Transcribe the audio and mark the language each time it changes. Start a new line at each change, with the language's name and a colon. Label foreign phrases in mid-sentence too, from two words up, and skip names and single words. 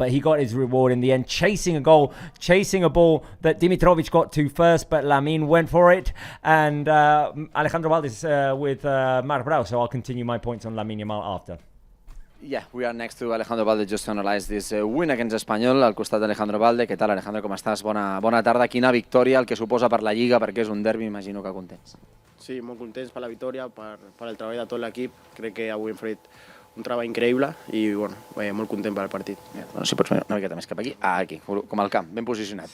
English: But he got his reward in the end, chasing a ball that Dimitrovic got to first, but Lamine went for it. And Alejandro Valdez with Marc Brau. So I'll continue my points on Lamine Yamal after. Yeah, we are next to Alejandro Valde just to analyze this win against Espanyol,
Catalan: al costat d'Alejandro Valde. Què tal, Alejandro, com estàs? Bona tarda. Quina victòria, el que suposa per la Lliga, perquè és un derbi, imagino que contents. Sí, molt contents per la victòria, per el treball de tot l'equip. Crec que avui hem fet un treball increïble i molt content per el partit. Bueno, si pots venir una miqueta més cap aquí. Aquí, com al camp, ben posicionat.